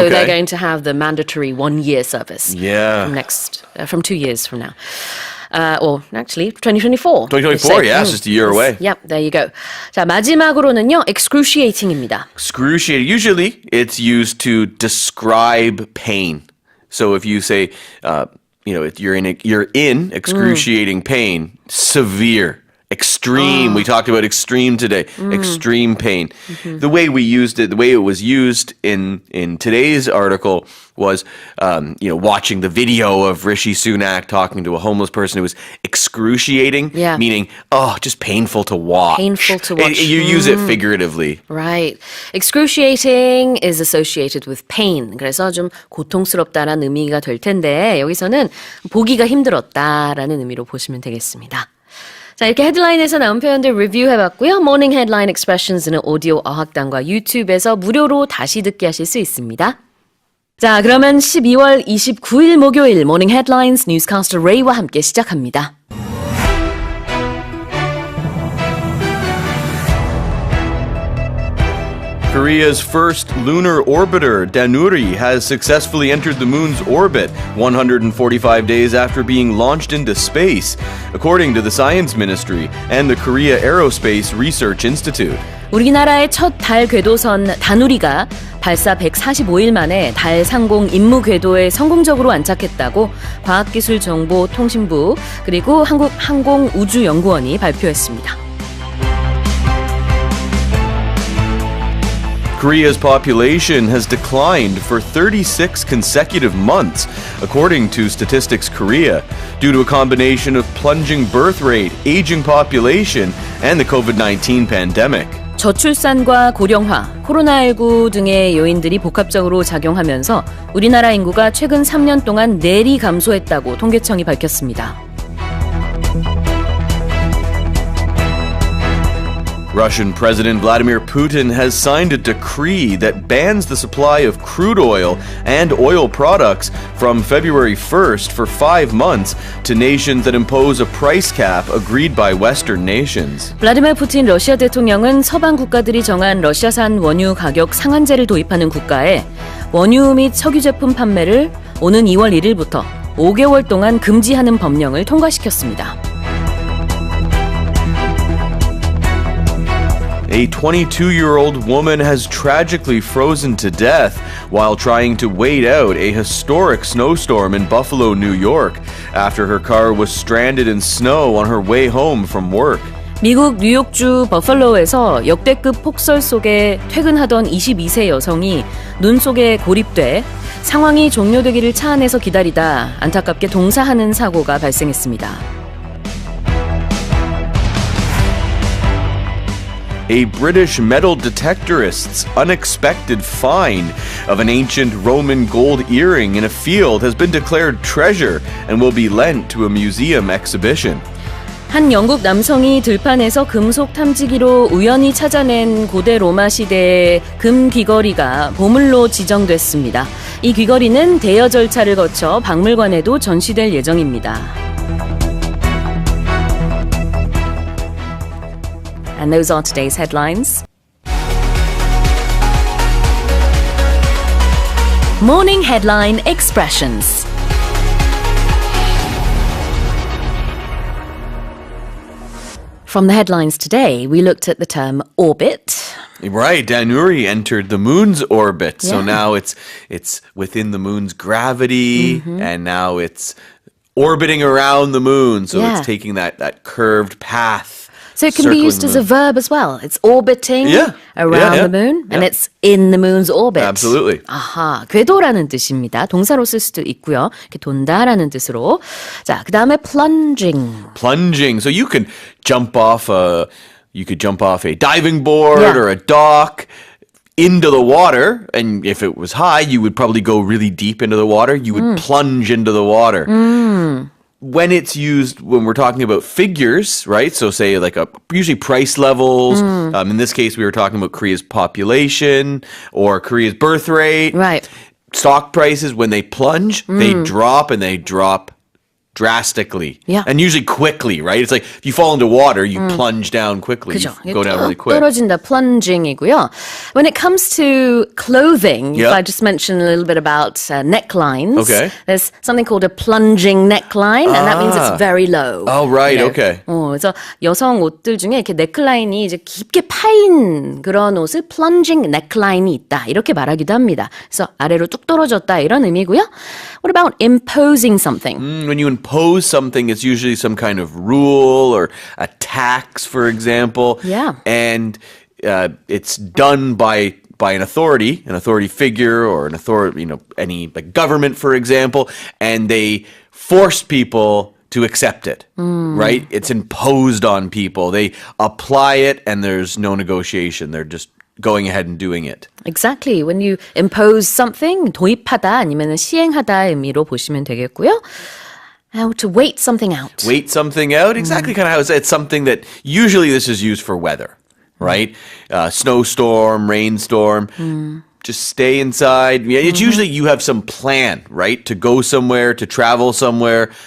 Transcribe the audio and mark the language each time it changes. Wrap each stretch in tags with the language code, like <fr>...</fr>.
<en>So they're going to have the mandatory 1-year service. Yeah. From 2 years from now. Or actually, 2024. 2024, yeah, it's just a year away. Yep, there you go.</en> <ko>자, 마지막으로는요, excruciating입니다.</ko> <en>Excruciating. Usually, it's used to describe pain. So if you say, you're in excruciating pain, severe, extreme. We talked about extreme today. Extreme pain. The way we used it, the way it was used in today's article was, watching the video of Rishi Sunak talking to a homeless person who was excruciating, meaning, just painful to watch. Painful to watch. You use it figuratively. Right. Excruciating is associated with pain.</en> <ko>그래서 좀 고통스럽다라는 의미가 될 텐데 여기서는 보기가 힘들었다라는 의미로 보시면 되겠습니다. 자, 이렇게 헤드라인에서 나온 표현들 리뷰해봤고요. 모닝 헤드라인 익스프레션스는 오디오 어학당과 유튜브에서 무료로 다시 듣기 하실 수 있습니다. 자, 그러면 12월 29일 목요일 모닝 헤드라인스 뉴스캐스터 레이와 함께 시작합니다.</ko> <en>Korea's first lunar orbiter, Danuri, has successfully entered the moon's orbit 145 days after being launched into space, according to the Science Ministry and the Korea Aerospace Research Institute.</en> <ko>우리나라의 첫 달 궤도선 다누리가 발사 145일 만에 달 상공 임무 궤도에 성공적으로 안착했다고 과학기술정보통신부 그리고 한국항공우주연구원이 발표했습니다.</ko> <en>Korea's population has declined for 36 consecutive months, according to Statistics Korea, due to a combination of plunging birth rate, aging population, and the COVID-19 pandemic.</en> <ko>저출산과 고령화, 코로나19 등의 요인들이 복합적으로 작용하면서 우리나라 인구가 최근 3년 동안 내리 감소했다고 통계청이 밝혔습니다.</ko> <en>Russian President Vladimir Putin has signed a decree that bans the supply of crude oil and oil products from February 1st for 5 months to nations that impose a price cap agreed by Western nations.</en> <ko>블라디미르 푸틴 러시아 대통령은 서방 국가들이 정한 러시아산 원유 가격 상한제를 도입하는 국가에 원유 및 석유 제품 판매를 오는 2월 1일부터 5개월 동안 금지하는 법령을 통과시켰습니다.</ko> <en>A 22-year-old woman has tragically frozen to death while trying to wait out a historic snowstorm in Buffalo, New York, after her car was stranded in snow on her way home from work.</en> <ko>미국 뉴욕주 버팔로에서 역대급 폭설 속에 퇴근하던 22세 여성이 눈 속에 고립돼 상황이 종료되기를 차 안에서 기다리다 안타깝게 동사하는 사고가 발생했습니다.</ko> <en>A British metal detectorist's unexpected find of an ancient Roman gold earring in a field has been declared treasure and will be lent to a museum exhibition.</en> <ko>한 영국 남성이 들판에서 금속 탐지기로 우연히 찾아낸 고대 로마 시대의 금 귀걸이가 보물로 지정됐습니다. 이 귀걸이는 대여 절차를 거쳐 박물관에도 전시될 예정입니다.</ko> <en>And those are today's headlines. Morning headline expressions. From the headlines today, we looked at the term orbit. Right, Danuri entered the moon's orbit, so Yeah. now it's within the moon's gravity, and now it's orbiting around the moon, so Yeah. it's taking that curved path. So it can be circling used the as a moon. verb as well. It's orbiting around the moon, and it's in the moon's orbit. Absolutely.</en> <ko>아하, 궤도라는 뜻입니다. 동사로 쓸 수도 있고요. 이렇게 돈다라는 뜻으로. 자, 그 다음에 plunging.</ko> <en>Plunging, so you could jump off a diving board Yeah. or a dock into the water, and if it was high, you would probably go really deep into the water. You would plunge into the water. When it's used, when we're talking about figures, right? So say like usually price levels. In this case, we were talking about Korea's population or Korea's birth rate. Right. Stock prices, when they plunge, they drop and they drop drastically. Yeah. And usually quickly, right? It's like if you fall into water, you plunge down quickly.</en> <ko>그죠.</ko> <en>You go down really quick.</en> <ko>떨어진다, plunging이고요.</ko> <en>When it comes to clothing, if Yeah. I just mention a little bit about necklines, Okay. there's something called a plunging neckline, and that means it's very low. Oh, right, you know. okay.</en> <ko>그래서 여성 옷들 중에 이렇게 넥라인이 이제 깊게 파인 그런 옷을 plunging neckline이 있다, 이렇게 말하기도 합니다. 그래서 아래로 뚝 떨어졌다, 이런 의미고요.</ko> <en>What about imposing something? When you impose something, it's usually some kind of rule or a tax, for example. Yeah. And it's done by an authority figure or an authority, any like government, for example, and they force people to accept it, right? It's imposed on people. They apply it and there's no negotiation. They're just going ahead and doing it. Exactly. When you impose something,</en> <ko>도입하다 아니면 시행하다 의미로 보시면 되겠고요.</ko> <en>How to wait something out. Wait something out, exactly kind of how it's something that usually this is used for weather, right? Snowstorm, rainstorm. Just stay inside. Yeah, it's usually you have some plan, right? To go somewhere, to travel somewhere.</en>